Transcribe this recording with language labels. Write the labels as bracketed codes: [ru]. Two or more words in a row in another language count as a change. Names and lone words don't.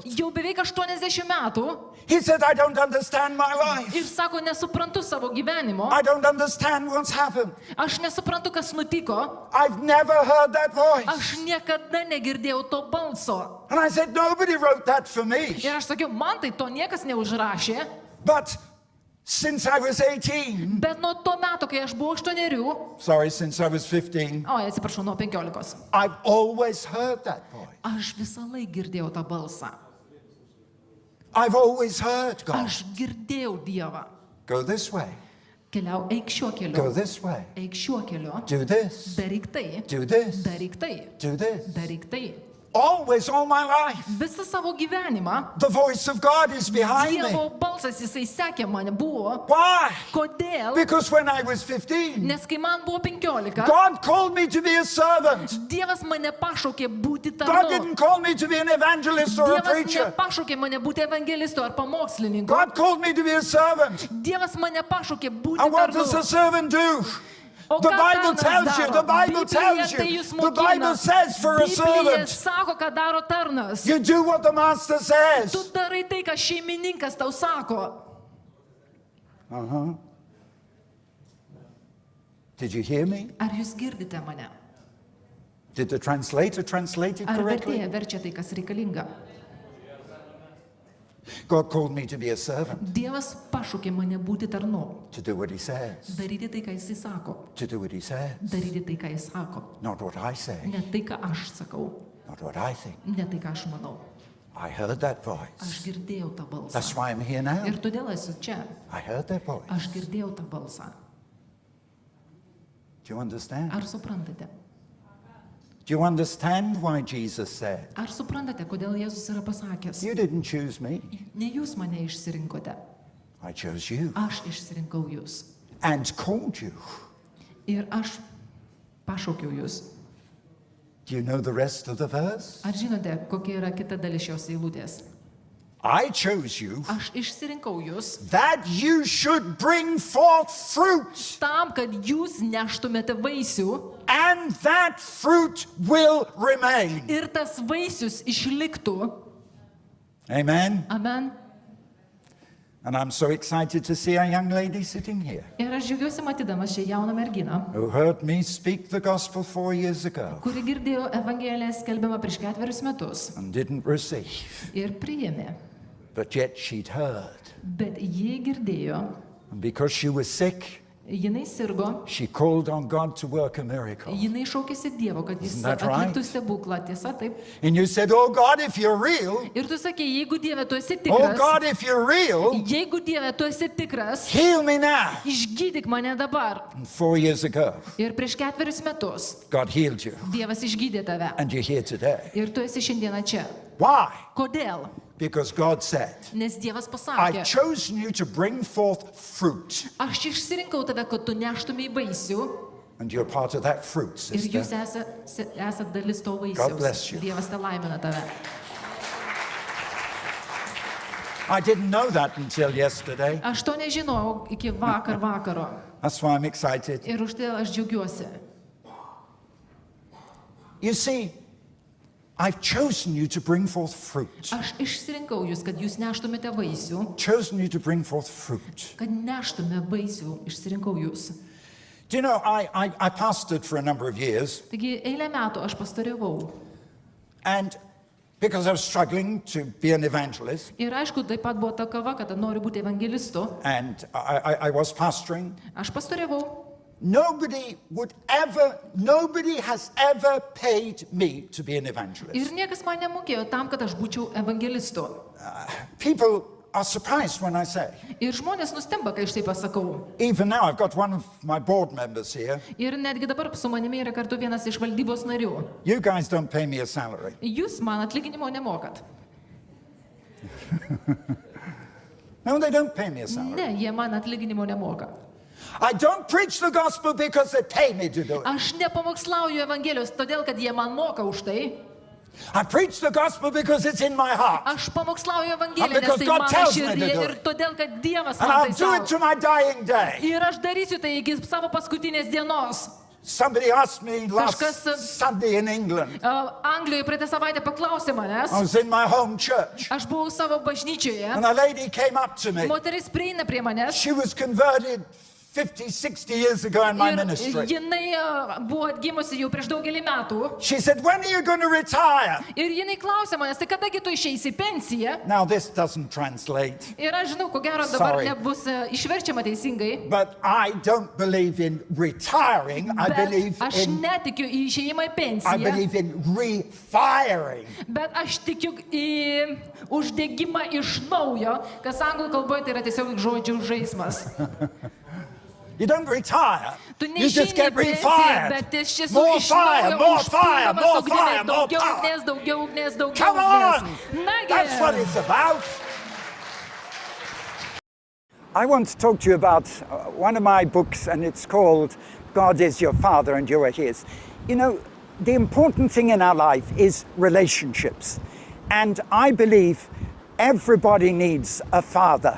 [lt] jau beveik 80 metų. [en] He said, I don't understand my life. [lt] Ir sako, nesuprantu savo gyvenimo. [en] I don't understand what's happened. [lt] Aš nesuprantu, kas nutiko. [en] I've never heard that voice. [lt] Aš niekada negirdėjau to balso. [en] And I said, nobody wrote that for me. [lt] Ir aš sakiau, man tai to niekas neužrašė. [en] But since I was 18, [lt] Bet nuo to meto, kai aš buvau 8, [en] sorry, since I was 15, [lt] atsiprašau, nuo 15, [en] I've always heard that voice. [lt] aš visą laiką girdėjau tą balsą. [en] I've always heard God. [lt] Aš girdėjau Dievą. [en] Go this way. [lt] Keliau, eik šiuo [en] Go [lt] keliu. [en] this way. [lt] Eik šiuo keliu. [en] Do this. [lt] Daryk tai. [en] Do this. [lt] Daryk tai. [en] Do this. [lt] Daryk tai. [en] Always, all my life. [lt] Visą savo gyvenimą [en] The voice of God is behind me. [lt] Dievo balsas, jisai sekė mane buvo. [en] Why? [lt] Kodėl? [en] Because when I was 15, [lt] Nes kai man buvo 15, [en] God called me to be a servant. [lt] Dievas mane pašaukė būti [en] God [lt] tarnu. [en] didn't call me to be an evangelist or a [lt] Dievas [en] preacher. [lt] nepašaukė mane būti evangelistu ar pamokslininku. [en] God called me to be a servant. [lt] Dievas mane pašaukė būti [en] And what does [lt] tarnu. [en] a servant do? [lt] O [en] The [lt] ką [en] Bible [lt] tarnas [en] tells you, [lt] daro? [en] the Bible [lt] Biblija [en] tells [lt] tai [en] you, [lt] jūs [en] the [lt] mokina. [en] Bible says for a [lt] Biblija [en] servant, [lt] sako, ką daro tarnas. [en] you do what the master [lt] Tu [en] says. [lt] darai tai, ką šeimininkas tau sako. [en] Did you hear me? [lt] Ar jūs girdite mane? [en] Did the translator translate it [lt] Ar [en] correctly? [lt] vertėja verčia tai, kas reikalinga? [en] God called me to be a servant, [lt] Dievas pašaukė mane būti tarnu. [en] to do what he says, [lt] Daryti tai, ką jisai sako. [en] to do what he says, [lt] Daryti tai, ką jis sako. [en] not what I say, [lt] Ne tai, ką aš sakau. [en] not what I think. [lt] Ne tai, ką aš manau. [en] I heard that voice. [lt] Aš girdėjau tą balsą. [en] That's why I'm here now. [lt] Ir todėl esu čia. [en] I heard that voice. [lt] Aš girdėjau tą balsą. [en] Do you understand? [lt] Ar suprantate? [en] Do you understand why Jesus said, [lt] Ar suprantate, kodėl Jėzus yra pasakęs? [en] you didn't choose me, [lt] Ne jūs mane išsirinkote. [en] I chose you [lt] Aš išsirinkau jūs. [en] and called you. [lt] Ir aš pašaukiau jūs. [en] Do you know the rest of the verse? [lt] Ar žinote, kokia yra kita dalis šios eilutės? [en] I chose you [lt] Aš išsirinkau jūs [en] that you should bring forth fruit, [lt] tam, kad jūs neštumėte vaisių [en] and that fruit will remain. [lt] ir tas vaisius išliktų. [en] Amen. [lt] Amen. [en] And I'm so excited to see a young lady sitting here [lt] Ir aš džiaugiuosi matydamas šią jauną merginą, [en] who heard me speak the gospel 4 years ago [lt] kuri girdėjo Evangeliją skelbiamą prieš 4 metus [en] and didn't receive, [lt] ir priėmė. [en] but yet she'd heard. [lt] Bet jie girdėjo, [en] And because she was sick, [lt] jinai sirgo, [en] she called on God to work a miracle. [lt] jinai šaukėsi Dievo, kad jis [en] Isn't that right? [lt] atliktų stebuklą. Tiesa, taip. [en] And you said, oh God, if you're real, [lt] Ir tu sakė, jeigu Dieve tu esi [en] oh [lt] tikras, [en] God, if you're real, [lt] jeigu Dieve tu esi tikras, [en] heal me now. [lt] išgydyk mane dabar. [en] And 4 years ago, [lt] Ir prieš 4 metus [en] God healed you, [lt] Dievas išgydė tave. [en] and you're here today. [lt] Ir tu esi šiandieną čia. [en] Why? [lt] Kodėl? [en] Because God said, [lt] Nes Dievas [en] I've [lt] pasakė, [en] chosen you to bring forth fruit, [lt] aš išsirinkau tave, kad tu neštumai vaisių [en] and you're part of that fruit, [lt] ir jūs [en] sister. [lt] esate dalis to [en] God bless [lt] vaisiaus. [en] you. [lt] Dievas te laimina tave. [en] I didn't know that until yesterday. [lt] Aš to nežinojau iki vakaro. [en] That's why I'm excited. [lt] Ir už tai aš džiaugiuosi. [en] You see, I've chosen you to bring forth fruit. [lt] Aš išsirinkau jūs, kad jūs neštumėte vaisių. [en] Chosen you to bring forth fruit. [lt] Kad neštume vaisių, išsirinkau jūs. [en] Do you know, I pastored for a number of years, [lt] Taigi eilę metų aš pastoriavau. [en] and because I was struggling to be an evangelist, [lt] Ir aišku, taip pat buvo ta kava, kad noriu būti evangelistu. [en] and I was pastoring, [lt] Aš pastoriavau. [en] nobody has ever paid me to be an evangelist. [lt] Ir niekas man nemokėjo tam, kad aš būčiau evangelistu. [en] People are surprised when I say. [lt] Ir žmonės nustemba, kai aš tai pasakau. [en] Even now, I've got one of my board members here. [lt] Ir netgi dabar su manimi yra kartu vienas iš valdybos narių. [en] You guys don't pay me a salary. [lt] Jūs man atlyginimo nemokat. [en] No, they don't pay me a salary. [lt] Ne, jie man atlyginimo nemoka. [en] I don't preach the gospel because they pay me to do it. [lt] Aš nepamokslauju evangelijos, todėl kad jie man moka už tai. [en] I preach the gospel because it's in my heart. [lt] Aš pamokslauju [en] And [lt] evangeliją, nes [en] because [lt] tai [en] God [lt] mano [en] tells me to [lt] širdį [en] do [lt] ir [en] it. [lt] todėl, kad Dievas [en] And [lt] man [en] I'll [lt] tai [en] do it [lt] sako. [en] to my dying day. [lt] Ir aš darysiu tai iki savo paskutinės dienos. [en] Somebody asked me last [lt] Kažkas- [en] Sunday in England. [lt] Anglijoje praeitą savaitę paklausė manęs, [en] I was in my home church, [lt] aš buvau savo bažnyčioje, [en] and a lady came up to me. [lt] moteris prieina prie manęs [en] She was converted 50, 60 years ago in my [lt] ir [en] ministry. [lt] jinai buvo atgimusi jau prieš daugelį metų. [en] She said, "When are you going to retire?" [lt] Ir jinai klausė manęs, tai kadagi tu išeisi į pensiją? [en] Now, this doesn't translate, [lt] Ir aš žinau, ko gero dabar [en] Sorry. [lt] nebus išverčiama teisingai. [en] but I don't believe in retiring. I [lt] Bet [en] believe [lt] aš [en] in [lt] netikiu į išėjimą į [en] I [lt] pensiją, [en] believe in refiring. [lt] bet aš tikiu į uždegimą iš naujo, kas anglų kalboje tai yra tiesiog žodžių žaismas. [en] You don't retire. [lt] Tu [en] You just [lt] neišeini į [en] get [lt] pensiją, [en] refired. [lt] bet tiesiog [en] More [lt] iš [en] fire, [lt] naujo [en] more fire, [lt] užpildomas [en] more [lt] ugnimis. [en] fire, more [lt] Daugiau [en] power. [lt] ugnies, daugiau ugnies, daugiau [en] Come [lt] ugnies. [en] on! [lt] Nagi. [en] That's what it's about. I want to talk to you about one of my books, and it's called God is Your Father and You Are His. You know, the important thing in our life is relationships. And I believe everybody needs a father.